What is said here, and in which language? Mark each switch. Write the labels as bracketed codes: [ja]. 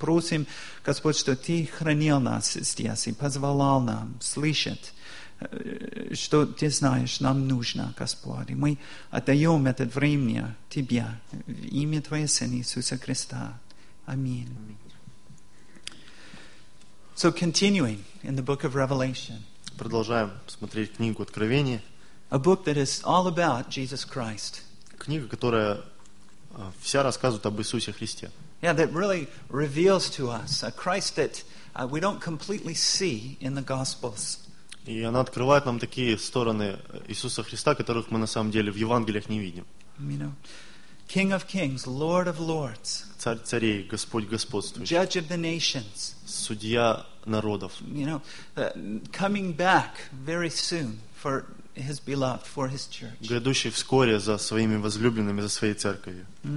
[ru] Просим, Господь, что Ты хранил нас здесь и позвал нам слышать, что Ты знаешь, нам нужно, Господь. И мы отдаем это время Тебе в имя Твоего Сына Иисуса Христа. Аминь. [en] So continuing in the book of Revelation. [ru] Продолжаем смотреть книгу Откровения. [en] A book that is all about Jesus Christ. [ru] Книга, которая вся рассказывает об Иисусе Христе. [en] Yeah, that really reveals to us a Christ that we don't completely see in the Gospels. [ru] И она открывает нам такие стороны Иисуса Христа, которых мы на самом деле в Евангелиях не видим. [en] You know, King of Kings, Lord of Lords. [ru] Царь царей, Господь господствующий. [en] Judge of the nations. [ru] Судья народов. [en] You know, coming back very soon for His beloved, for His church. [ru] Грядущий вскоре за своими возлюбленными, за своей церковью.